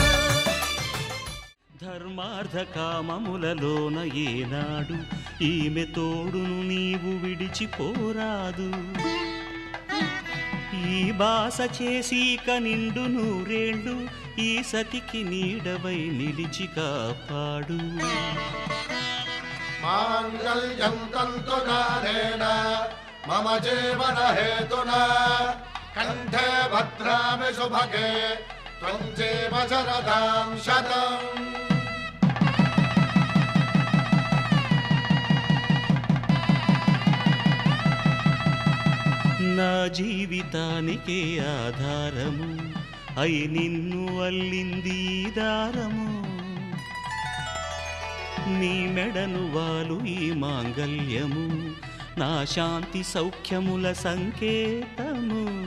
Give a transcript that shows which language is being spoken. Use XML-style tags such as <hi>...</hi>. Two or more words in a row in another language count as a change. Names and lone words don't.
<te>ధర్మార్థ కామములలోన ఏనాడు ఈమె తోడును నీవు విడిచిపోరాదు ఈ బాస చేసి నిండు నూరేళ్ళు ఈ సతికి నీడవై నిలిచి కాపాడు</te> <sa>మాంగళ్యం తంతునారేణ मम जीवन हेतुना कंठे भद्रामि सुभगे त्वं जीव शरदां शतम्।</sa> <te>నా జీవితానికే ఆధారము అయి నిన్ను అల్లింది దారము నీ మెడను వాలు ఈ మాంగల్యము నా శాంతి సౌఖ్యముల సంకేతము</te>